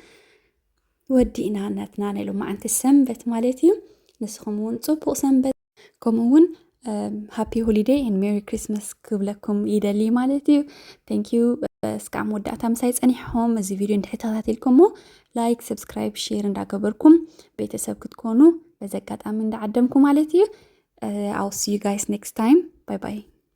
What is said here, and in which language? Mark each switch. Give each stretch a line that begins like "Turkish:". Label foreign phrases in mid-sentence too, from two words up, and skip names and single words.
Tigrinya: ወዲእና ናትና ናይ ሎማዓንቲ ሰንበት ማለት እዩ ንስኹም እውን ጽቡቕ ሰንበት ከምኡ እውን
English: happy holiday and merry Christmas
Tigrinya: ክብለኩም ይደሊ ማለት እዩ
English: thank you
Tigrinya: እስካብ መወዳእታ ምሳይ ጸኒሕኹም እዚ ቪድዮ እንድሕተኸታተልኩሞ
English: like subscribe share
Tigrinya: እንዳገበርኩም ቤተሰብ ክትኮኑ በዚ ኣጋጣሚ እንዳዓደምኩ ማለት እዩ
English: I'll see you guys next time. Bye bye.